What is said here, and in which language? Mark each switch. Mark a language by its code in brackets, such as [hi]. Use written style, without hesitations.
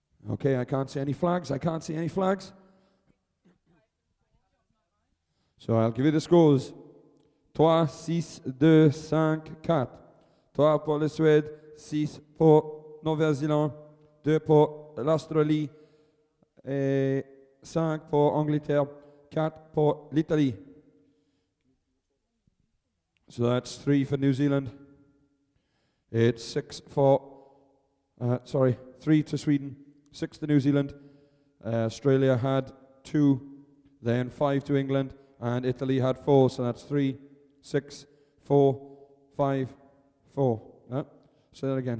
[en] Okay, I can't see any flags. I can't see any flags. So I'll give you the scores. 3, 6, 2, 5, 4. [fr] 3 pour la Suède, 6 pour Nouvelle-Zélande, 2 pour l'Australie, et 5 pour Angleterre, 4 pour l'Italie. [en] So that's 3 for New Zealand. It's 6 for, 3 to Sweden, 6 to New Zealand. Australia had 2, then 5 to England, and Italy had 4. So that's 3, 6, 4, 5, 4. Say that again.